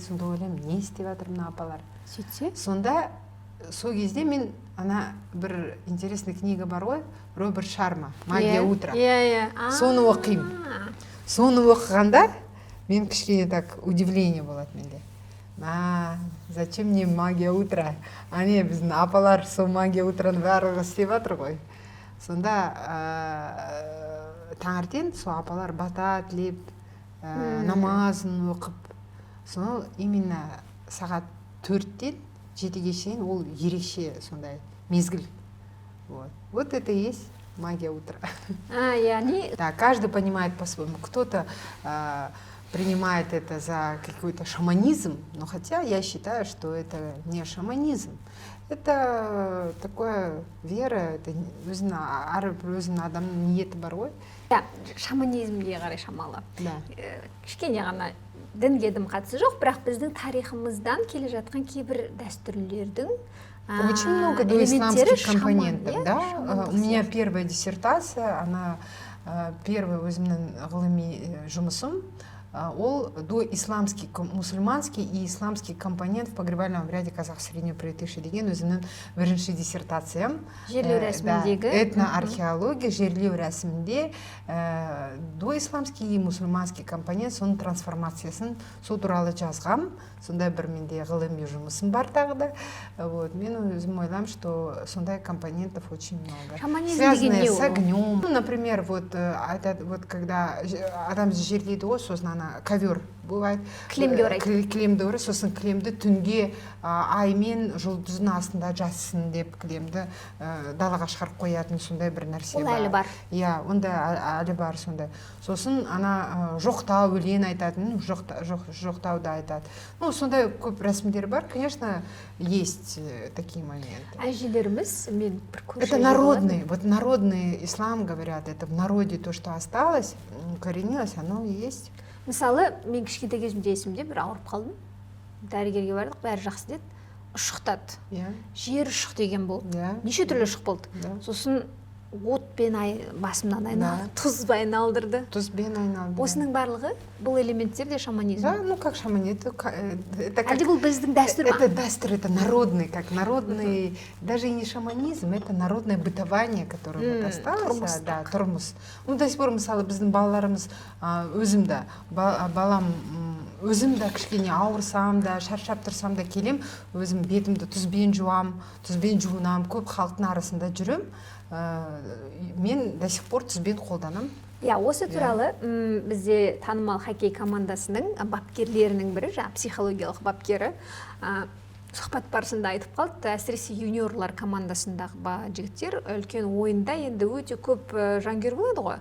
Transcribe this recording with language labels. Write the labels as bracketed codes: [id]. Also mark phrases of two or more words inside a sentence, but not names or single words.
[kk] Сонда ойлаймын, не істеп жатыр мына апалар? Сөйтсе? Сонда сол кезде мен ана бір [ru] интересный книга [kk] бар ғой, Роберт Шарма, «Магия утра». Соны оқимын. Соны оқығанда мен кішкене [ru] так удивление [kk] болады менде. [ru] Зачем мне магия утра? [kk] Біздің апалар сол магия утраны барлығы істеп жатыр ғой. Сонда таңертең сол апалар бата тілеп, намазын оқып, соны именно сағат 4-тен 7-ге шейін ол ерекше сондай мезгіл. [ru] Вот это и есть магия утра. [kk] Яғни... [ru] Да, каждый понимает по-своему. Кто-то принимает это за какой-то шаманизм, но хотя я считаю, что это не шаманизм. Это такое вера, это [kk] әрбір өзінің адамның ниеті бар ғой. Шаманизмге қарай шамалы. [ru] Да. [kk] Кішкене ғана дінге дым қатысы жоқ, бірақ біздің тарихымыздан келе жатқан кейбір дәстүрлердің [ru] Очень много [kk] элементтері [ru] доисламских компонентов, шаман, да. [kk] шамандық [ru] У меня [kk] сияқты. [ru] первая диссертация, она первый [kk] өзімнің ғылыми жұмысым, ол [ru] доисламский, мусульманский и исламский компонент в погребальном обряде казах среднего [kk] приетиші деген өзімнің бірінші диссертациям. Жерлеу рәсіміндегі. Этноархеология, жерлеу рәсімінде [ru] доисламский и мусульманский компонент, [kk] соның трансформациясын сол туралы жазғам. Сондай бір менде ғылыми жұмысым бар тағы да. [ru] Вот. [kk] Мен өзім ойлаймын, [ru] что сондай компонентов очень много. [kk] Шаманизм [ru] Связанные [kk] деген не [ru] с [kk] ол? [ru] огнем. Ну, например, вот когда [kk] адам жерлейді ғой, сосын ана [ru] ковер бывает. [kk] Кілемге орайды. Кілемді орайды, сосын кілемді түнде аймен жұлдыздың астында жатсын деп кілемді далаға шығарып қоятын сондай бір нәрсе Ол бар. әлі бар. Иә, онда әлі бар сондай. Сосын ана жоқтау өлең айтатын, жоқтауды айтады. Ну, сондай көп рәсімдер бар. [ru] Конечно, есть такие моменты. [kk] Әжелеріміз, мен бір көрші [ru] Это [kk] әже [ru] народный, вот народный ислам, говорят, это в народе то, что осталось, укоренилось, оно и есть. [kk] Мысалы, мен кішкентай кезімде есімде бір ауырып қалдым. Дәрігерге бардық, бәрі жақсы деді. Ұшықтады. Иә. Жер ұшық деген болды. Иә. Неше түрлі ұшық болды. [ru] Да. [kk] Сосын отпен басымнан айналдырды, тұзбен айналдырды. Тұзбен айналды. Осының барлығы бұл элементтер де шаманизм. [ru] Да, ну как шаманизм, это как... [kk] Әлде бұл біздің дәстүр ма? [ru] Это дәстүр, это народный, как народный, даже и не шаманизм, это народное бытование, которое вот осталось. [kk] Да, тұрмыс. [ru] Ну, до сих пор, [kk] мысалы, біздің балаларымыз, өзім да, балам, өзім да кішкене ауырсам да, шаршап тұрсам да келем, өзім бетімді тұзбен жуам, тұзбен жуынам, көп халықтың арасында жүрем. Мен [ru] до сих пор [kk] тұзбен қолданам. Иә, осы туралы бізде танымал хоккей командасының бапкерлерінің бірі, психологиялық бапкері, сұхбат барысында айтып қалды, әсіресе юниорлар командасындағы жігіттер үлкен ойында енді өте көп жангер болады ғой.